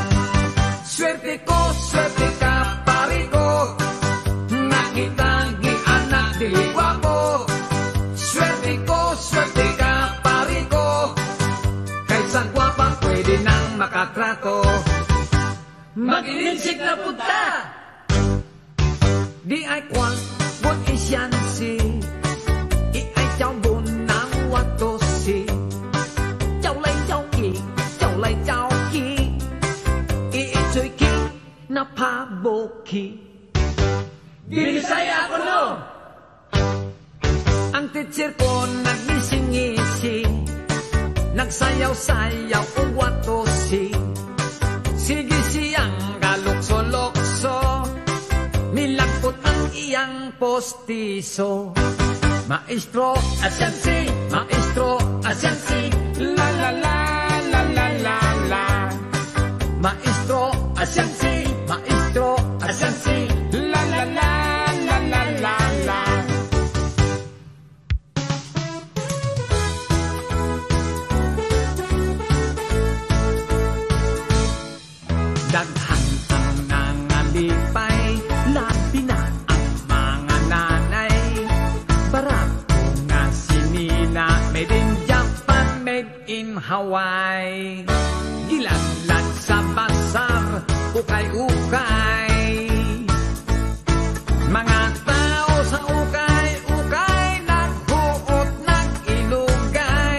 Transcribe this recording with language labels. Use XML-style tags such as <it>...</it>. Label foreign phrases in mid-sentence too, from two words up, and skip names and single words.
<ceb>Swerte ka pari ko, nakita gianak dili gwapo. Swerte ka pari ko, kaysa gwapa pwede nang makatrato. Mag-ilinsik na punta, di ay kwang buat isyan si, i ay chow bun nang wato si, chow lay chow ki, i choy ki na paboki. Binisaya ako no, ang teacher ko nagnising-ngisi, nagsayaw-sayaw o wato si. Sige siyang galukso-lokso, nilagpot ang iyang postiso. Maestro, asyansi, la la la la la la la. Maestro, asyansi, la la la la la la la. Daghan ang nangalipay, labi na ang mga nanay. Barako nga sinina,</ceb> <en>made in Japan, made in Hawaii.</en> <ceb>Gilanlan sa basar, ukay-ukay. Mga tao sa ukay-ukay, naghuot ng ilugay.</ceb>